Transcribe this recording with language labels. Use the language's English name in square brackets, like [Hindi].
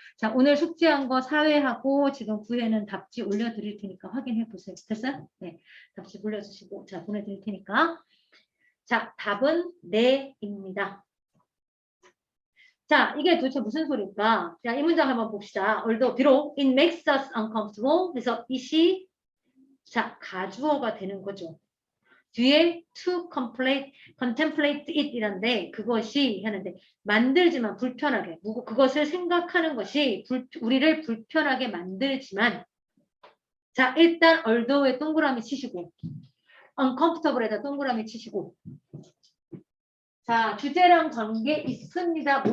[Korean] 자, 오늘 숙제한 거 사회하고 지금 구에는 답지 올려드릴 테니까 확인해 보세요. 됐어요? 네, 답지 올려주시고 자, 보내드릴 테니까. 자, 답은 네입니다. 자, 이게 도대체 무슨 소리일까? 자, 이 문장 한번 봅시다. [English] Although, [Korean] 비록 [English] it makes us uncomfortable. [Korean] 그래서 it이 자, 가주어가 되는 거죠. 뒤에 [English] to contemplate it [Korean] 이란데 그것이 하는데 만들지만 불편하게 그것을 생각하는 것이 우리를 불편하게 만들지만 자, 일단 although에 동그라미 치시고 uncomfortable에다 동그라미 치시고 자, 주제랑 관계 있습니다.